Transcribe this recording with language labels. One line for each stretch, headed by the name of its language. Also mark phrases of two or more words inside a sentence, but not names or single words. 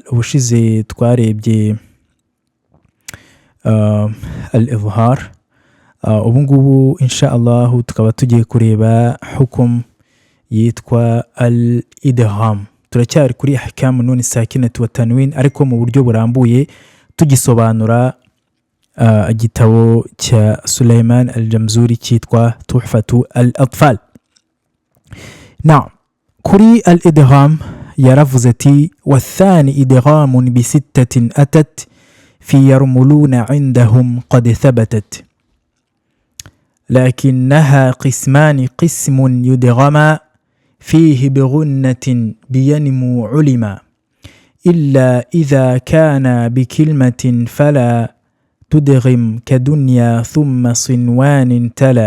Kinyarwanda: Ubushize twarebye al-izhar, ubu ngubu
Arabic: إن شاء الله
Kinyarwanda: tukaba tugiye kureba hukum yitwa al-idgham. Turacyari kuri
Arabic: أحكام نون ساكنة وتنوين
Kinyarwanda: ariko mu buryo burambuye tugisobanura igitabo cya Sulaiman al-Jamzuri cyitwa Tuhfatu al-Atfal.
Arabic: نعم. كري الإدغام يرفزتي والثاني إدغام بستة أتت في يرملون عندهم قد ثبتت لكنها قسمان، قسم يدغم فيه بغنة بينمو علما إلا إذا كان بكلمة فلا تدغم كدنيا ثم صنوان تلا.